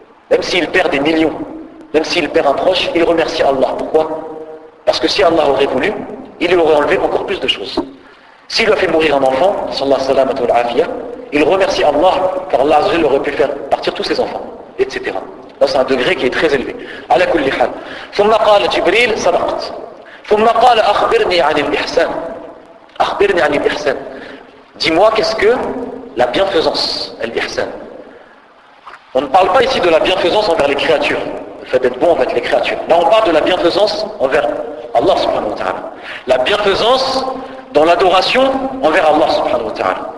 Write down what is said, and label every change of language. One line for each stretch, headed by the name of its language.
French: Même s'il perd des millions, même s'il perd un proche, il remercie Allah. Pourquoi? Parce que si Allah aurait voulu, il lui aurait enlevé encore plus de choses. S'il lui a fait mourir un enfant, sallallahu alayhi wa sallam, il remercie Allah, car Allah aurait pu faire partir tous ses enfants, etc. Là, c'est un degré qui est très élevé.
Arabic: Ala kulli hal. ثم قال جبريل صدقت. ثم قال أخبرني عن الإحسان. أخبرني عن الإحسان.
French: Dis-moi qu'est-ce que la bienfaisance, l'ihsan. On ne parle pas ici de la bienfaisance envers les créatures, le fait d'être bon envers les créatures. Là on parle de la bienfaisance envers Allah subhanahu wa ta'ala. La bienfaisance dans l'adoration envers Allah subhanahu wa ta'ala.